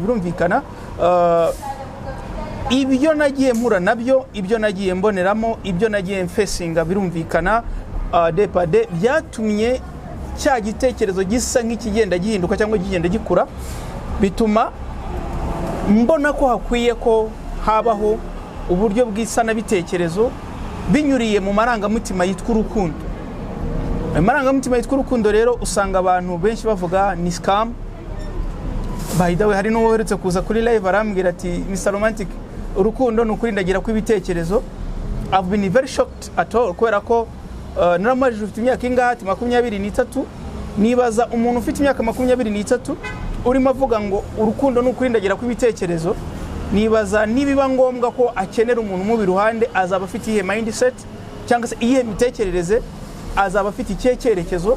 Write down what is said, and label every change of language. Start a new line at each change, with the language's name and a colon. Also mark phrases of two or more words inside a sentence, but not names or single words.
Kinyarwanda: Birumvikana ibyo nagiye mpura nabyo, ibyo nagiye mboneramo, ibyo nagiye mfesinga, birumvikana depade byatumye cya gitekerezo gisa nk'ikigenda gihinduka cyangwa kigenda gikura, bituma mbona ko hakwiye ko habaho uburyo bw'isanabitekerezo binyuriye mu marangamutima yitwa urukundo. Amarangamutima yitwa urukundo rero usanga abantu benshi bavuga ni scam.
English: By the way,
Kinyarwanda: hari n'uwoheretse kuza kuri live arambwira ati Mr Romantic, urukundo n'ukuri ndagira ko ibitekerezo.
English: I've been very shocked at all
Kinyarwanda: kubera ko naramajije ufite imyaka ingahe? 23. Nibaza umuntu ufite imyaka 23 urimo avuga ngo urukundo n'ukuri ndagira ko ibitekerezo, nibaza nibiba ngombwa ko akenera umuntu mu biruhande azaba afite ihe mindset cyangwa se ihe mitekerereze, azaba afite icyerekezo.